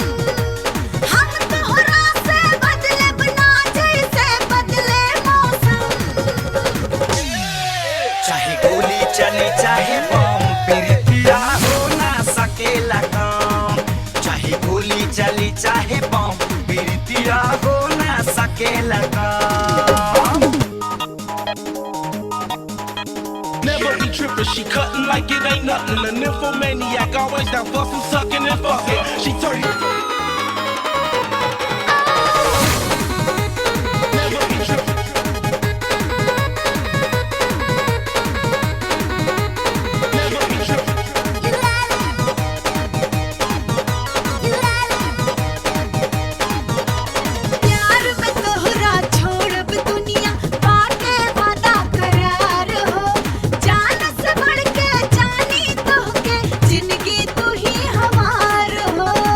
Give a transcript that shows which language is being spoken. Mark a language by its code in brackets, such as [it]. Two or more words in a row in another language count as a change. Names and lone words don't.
[bho] हम तोहरा से बदलब ना जैसे बदले मौसम। चाहे गोली चले चाहे बम प्रीतिया हो ना सकेला काम। चाहे गोली चली चाहे बम प्रीतिया हो ना सकेला काम। [en] Never be trippin', she cuttin' like it ain't nothing. A nymphomaniac, always down for some sucking and fucking. She turn. Never be trippin'. Never be trippin'. [bho] प्यार में तोहरा छोड़ब दुनिया बाटे वादा करार हो। जान से बढ़ के जानी तोहके जिंदगी तू ही हमार हो।